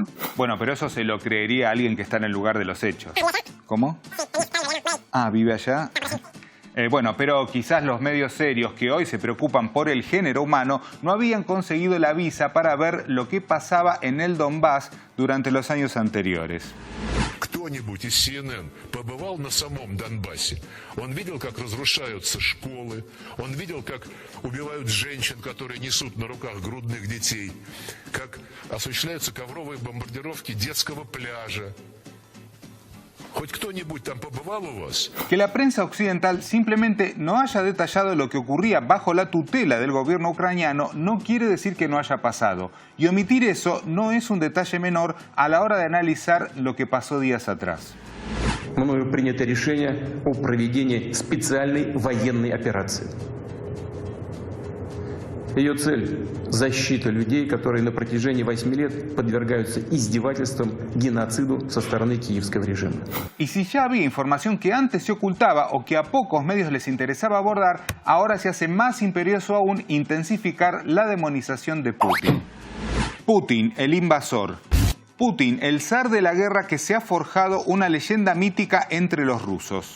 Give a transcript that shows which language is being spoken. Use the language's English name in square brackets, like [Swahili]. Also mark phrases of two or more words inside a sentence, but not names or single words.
[Spanish] Bueno, pero eso se lo creería alguien que está en el lugar de los hechos. ¿Cómo? Ah, ¿vive allá? Bueno, pero quizás los medios serios que hoy se preocupan por el género humano no habían conseguido la visa para ver lo que pasaba en el Donbass durante los años anteriores. [Russian] Кто-нибудь из CNN побывал на самом Донбассе? Он видел, как разрушаются школы, он видел, как убивают женщин, которые несут на руках грудных детей, как осуществляются ковровые бомбардировки детского пляжа. ¿Хоть кто-нибудь там побывал у вас? [Spanish] Que la prensa occidental simplemente no haya detallado lo que ocurría bajo la tutela del gobierno ucraniano no quiere decir que no haya pasado. Y omitir eso no es un detalle menor a la hora de analizar lo que pasó días atrás. [Russian] Мною принято решение о проведении специальной военной операции. Ее цель – защита людей, которые на протяжении 8 лет подвергаются издевательствам, геноциду со стороны киевского режима. [Spanish] Y si ya había información que antes se ocultaba o que a pocos medios les interesaba abordar, ahora se hace más imperioso aún intensificar la demonización de Putin. Putin, el invasor. Putin, el zar de la guerra que se ha forjado una leyenda mítica entre los rusos.